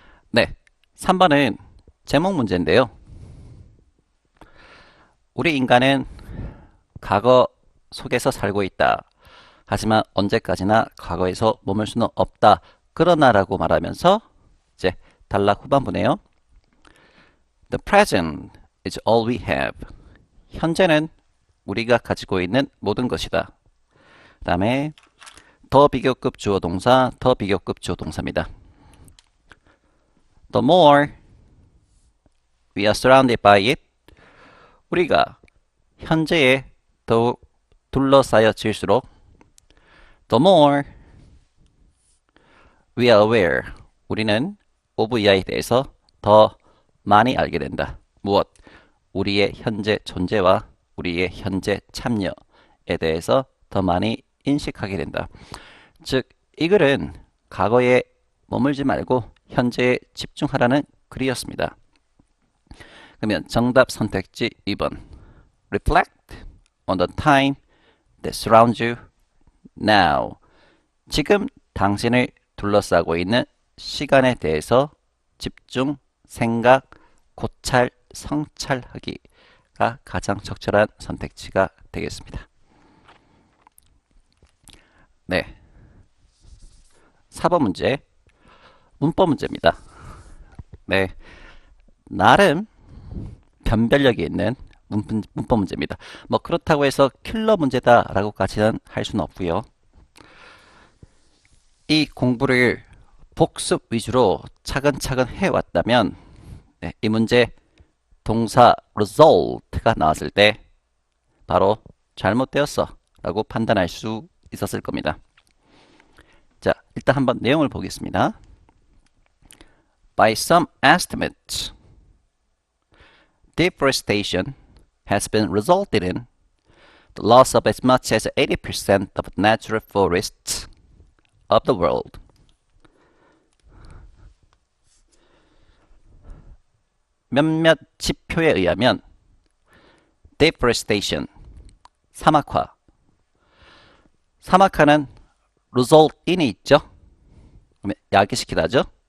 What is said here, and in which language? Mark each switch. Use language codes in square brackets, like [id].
[ko] 네, 3번은 제목 문제인데요. 우리 인간은 과거 속에서 살고 있다. 하지만 언제까지나 과거에서 머물 수는 없다. 그러나 라고 말하면서 이제 단락 후반부네요. [en] The present is all we have. [ko] 현재는 우리가 가지고 있는 모든 것이다. 그 다음에 더 비교급 주어 동사, 더 비교급 주어 동사입니다. [en] The more we are surrounded by it. [ko] 우리가 현재에 더욱 둘러싸여질수록 [en] the more we are aware. [ko] 우리는 of 이하에 대해서 더 많이 알게 된다. 무엇? 우리의 현재 존재와 우리의 현재 참여에 대해서 더 많이 인식하게 된다. 즉, 이 글은 과거에 머물지 말고 현재에 집중하라는 글이었습니다. 그러면 정답 선택지 2번. [en] Reflect on the time that surrounds you now. [ko] 지금 당신을 둘러싸고 있는 시간에 대해서 집중, 생각, 고찰, 성찰하기가 가장 적절한 선택지가 되겠습니다. 네, 4번 문제, 문법 문제입니다. 네, 나름 변별력이 있는 문법 문제입니다. 뭐 그렇다고 해서 킬러 문제다라고까지는 할 수는 없고요. 이 공부를 복습 위주로 차근차근 해왔다면 네, 이 문제 동사 result가 나왔을 때 바로 잘못되었어 라고 판단할 수 있었을 겁니다. 자, 일단 한번 내용을 보겠습니다. [en] By some estimates, deforestation has been resulted in the loss of as much as 80% of natural forests of the world. [ko] 몇몇 지표에 의하면 deforestation, 사막화. 사막화는 result in이 있죠? 그러면 야기시키다죠?